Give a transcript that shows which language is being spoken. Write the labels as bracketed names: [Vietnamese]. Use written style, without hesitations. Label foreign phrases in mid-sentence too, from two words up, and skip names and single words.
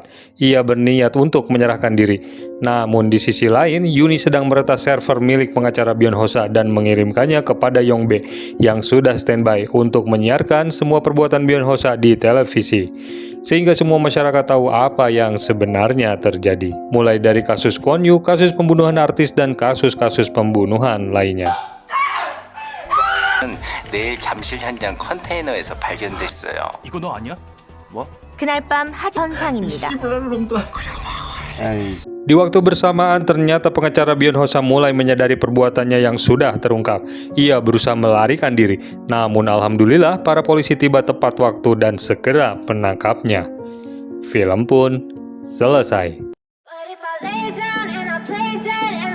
[Indonesian] Ia berniat untuk menyerahkan diri. Namun di sisi lain, Yuni sedang meretas server milik pengacara Byon Ho-sa dan mengirimkannya kepada Yongbe yang sudah standby untuk menyiarkan semua perbuatan Byon Ho-sa di televisi. Sehingga semua masyarakat tahu apa yang sebenarnya terjadi. Mulai dari kasus Kwon Yu, kasus pembunuhan artis, dan kasus-kasus pembunuhan lainnya. [Korean] 내일 잠실 현장 컨테이너에서 발견됐어요. 이거 너 아니야? 그날 밤 하천상입니다. [Indonesian] Di waktu bersamaan, ternyata pengacara Byon Ho-sa mulai menyadari perbuatannya yang sudah terungkap. Ia berusaha melarikan diri, namun alhamdulillah para polisi tiba tepat waktu dan segera menangkapnya. Film pun selesai. [English] But if I lay down and I play dead